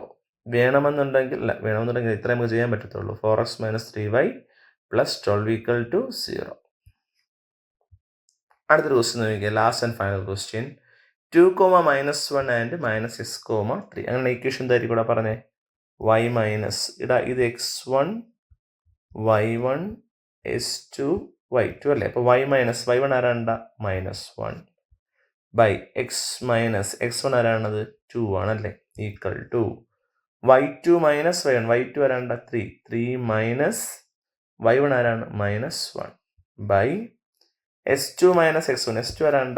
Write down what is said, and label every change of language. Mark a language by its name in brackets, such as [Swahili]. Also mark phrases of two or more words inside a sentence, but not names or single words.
[Malayalam] വേണമെന്നുണ്ടെങ്കിൽ ഇത്രയും നമുക്ക് ചെയ്യാൻ പറ്റത്തുള്ളൂ. 4x - 3y +12 = 0. അടുത്തൊരു ക്വസ്റ്റ്യൻ നോക്കിയാൽ, [English] last and final question. [Malayalam] 2, -1 ആൻഡ് -x, 3. അങ്ങനെ ഇക്വേഷൻ എന്തായിരിക്കും ഇവിടെ പറഞ്ഞേ? y മൈനസ് ഇത് x1 y1 s2 y2 അല്ലേ? അപ്പോൾ y1 ആരാണ്ട? -1 ബൈ x മൈനസ് x1 ആരാണത്? 2 ആണല്ലേ? = y2 മൈനസ് y1 ആരാണ്ട? 3 മൈനസ് y1 ആരാണ്? -1 ബൈ s2 മൈനസ് x1 s2 ആരാണ്ട?